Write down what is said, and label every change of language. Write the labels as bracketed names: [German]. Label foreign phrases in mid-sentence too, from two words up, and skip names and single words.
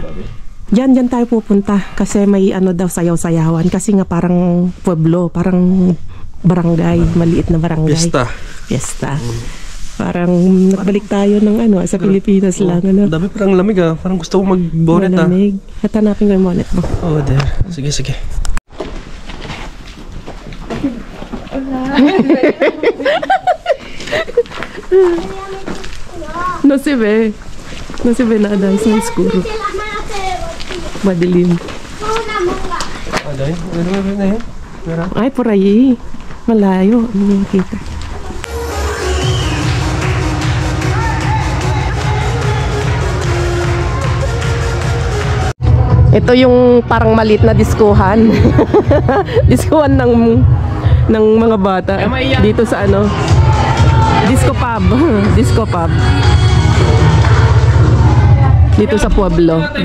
[Filipino] Diyan tayo pupunta kasi may ano daw sayaw-sayawan kasi nga parang pueblo, parang barangay, maliit na barangay. Fiesta. Parang nakabalik tayo ng ano sa Pilipinas lang ano. Dami parang lamig parang gusto ko mag-bonnet Malamig. At hanapin ko yung bonnet mo. [English] Oh, there. Sige. [Spanish] No se ve nada, es muy oscuro. [Filipino] Madilim. Ay, [Spanish] por ahí. [Filipino] Malayo. Hindi makita. Ito yung parang maliit na diskuhan. Diskuhan ng mga bata dito sa ano, [English] disco pub [Filipino] dito sa pueblo.